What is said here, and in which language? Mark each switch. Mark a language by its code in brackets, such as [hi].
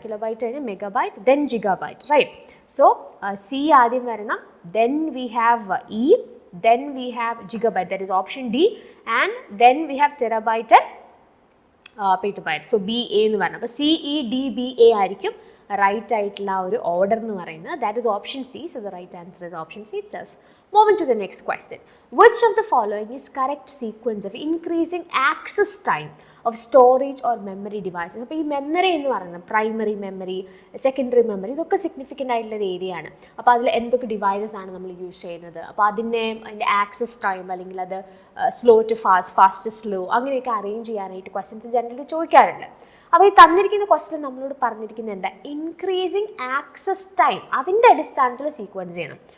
[ml] Kilobyte കഴിഞ്ഞാൽ megabyte, then gigabyte, right? So C ആദ്യം വരണം, [en] then we have E, then we have gigabyte, that is option D, [ml] and then we have terabyte and പെറ്റബൈറ്റ്. So BA എന്ന് പറഞ്ഞാൽ അപ്പോൾ CEDBA ആയിരിക്കും right ആയിട്ടുള്ള ഒരു order എന്ന് പറയുന്നത്. That is option C. [en] So the right answer is option C itself. Moving to the next question. Which of the following is correct sequence of increasing access time of storage or memory devices? [ml] അപ്പോൾ ഈ memory എന്ന് പറയുന്നത് primary memory, secondary memory, ഇതൊക്കെ significant ആയിട്ടുള്ള ഒരു area ആണ്. അപ്പോൾ അതിൽ എന്തൊക്കെ ഡിവൈസസ് ആണ് നമ്മൾ യൂസ് ചെയ്യുന്നത്, അപ്പോൾ അതിൻ്റെ ആക്സസ് ടൈം അല്ലെങ്കിൽ അത് slow to fast, fast to slow, അങ്ങനെയൊക്കെ അറേഞ്ച് ചെയ്യാനായിട്ട് ക്വസ്റ്റ്യൻസ് ജനറലി ചോദിക്കാറുണ്ട്. അപ്പോൾ ഈ തന്നിരിക്കുന്ന ക്വസ്റ്റ്യൻ നമ്മളോട് പറഞ്ഞിരിക്കുന്നത് എന്താ? ഇൻക്രീസിങ് ആക്സസ് ടൈം, അതിൻ്റെ അടിസ്ഥാനത്തിൽ സീക്വൻസ് ചെയ്യണം.